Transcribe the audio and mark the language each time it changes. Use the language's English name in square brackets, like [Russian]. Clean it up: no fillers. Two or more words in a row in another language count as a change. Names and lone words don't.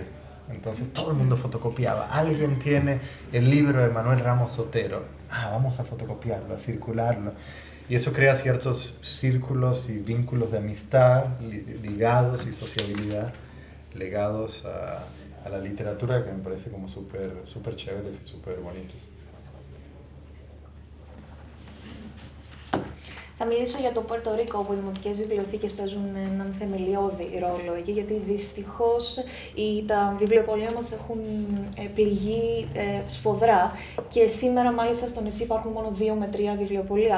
[Spanish] Entonces todo el mundo fotocopiaba. Alguien tiene el libro de Manuel Ramos Otero. Vamos a fotocopiarlo, a circularlo. Y eso crea ciertos círculos y vínculos de amistad ligados y sociabilidad legados a la literatura, que me parece como súper chéveres y súper bonitos. [Greek] Θα μιλήσω για το Πουέρτο Ρίκο, όπου οι δημοτικές βιβλιοθήκες παίζουν έναν θεμελιώδη ρόλο εκεί, γιατί δυστυχώς τα βιβλιοπωλεία μας έχουν πληγεί σφοδρά και σήμερα μάλιστα στο νησί υπάρχουν μόνο 2 με 3 βιβλιοπωλεία.